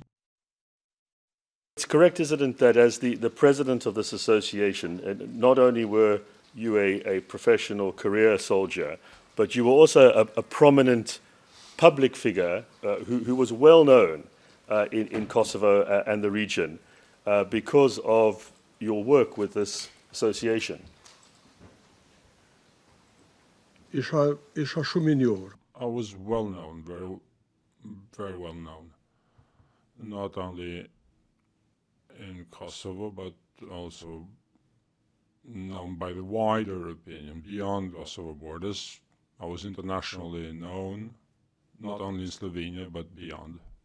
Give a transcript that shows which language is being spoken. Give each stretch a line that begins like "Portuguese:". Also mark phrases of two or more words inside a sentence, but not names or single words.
English: It's correct, isn't it, that as the president of this association, not only were you a professional career soldier, but you were also a prominent public figure who was well known in Kosovo and the region because of your work with this association.
Albanian: isha shumë I njohur.
English: I was well known, very well known, not only in Kosovo, but also known by the wider opinion beyond Kosovo borders. I was internationally known, not only in Slovenia, but beyond.